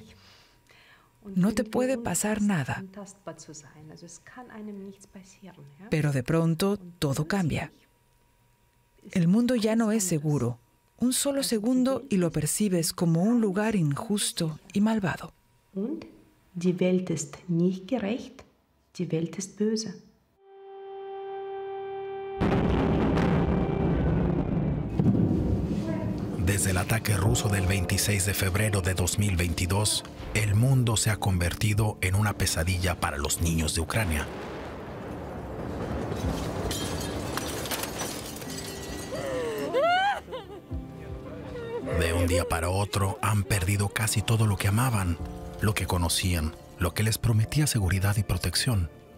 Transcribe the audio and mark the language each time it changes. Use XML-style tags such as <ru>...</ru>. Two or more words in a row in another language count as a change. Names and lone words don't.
<es>No te puede pasar nada. Pero de pronto todo cambia. El mundo ya no es seguro. Un solo segundo y lo percibes como un lugar injusto y malvado.</es> <de>Die Welt ist nicht gerecht, die Welt ist böse.</de> <es>Desde el ataque ruso del 26 de febrero de 2022, el mundo se ha convertido en una pesadilla para los niños de Ucrania. De un día para otro han perdido casi todo lo que amaban, lo que conocían, lo que les prometía seguridad y protección.</es>